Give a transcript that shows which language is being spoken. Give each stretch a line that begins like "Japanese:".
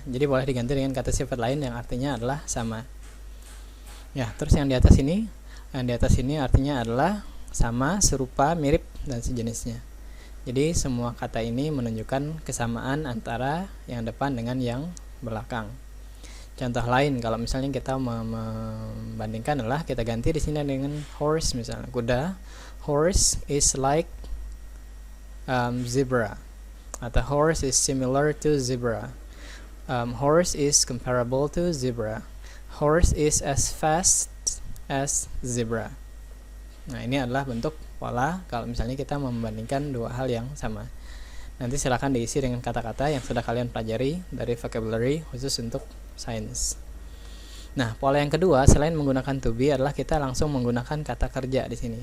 Indonesian: Jadi boleh diganti dengan kata sifat lain yang artinya adalah sama. Ya, terus yang di atas ini artinya adalah sama, serupa, mirip, dan sejenisnya. Jadi semua kata ini menunjukkan kesamaan antara yang depan dengan yang belakang. Contoh lain, kalau misalnya kita membandingkan adalah kita ganti di sini dengan horse misalnya.
English: Kuda, horse is like zebra, atau horse is similar to zebra. Horse is comparable to zebra. Horse is as fast as zebra.
Indonesian: Nah, ini adalah bentuk pola kalau misalnya kita membandingkan dua hal yang sama. Nanti silakan diisi dengan kata-kata yang sudah kalian pelajari dari vocabulary khusus untuk science. Nah, pola yang kedua selain menggunakan to be adalah kita langsung menggunakan kata kerja di sini.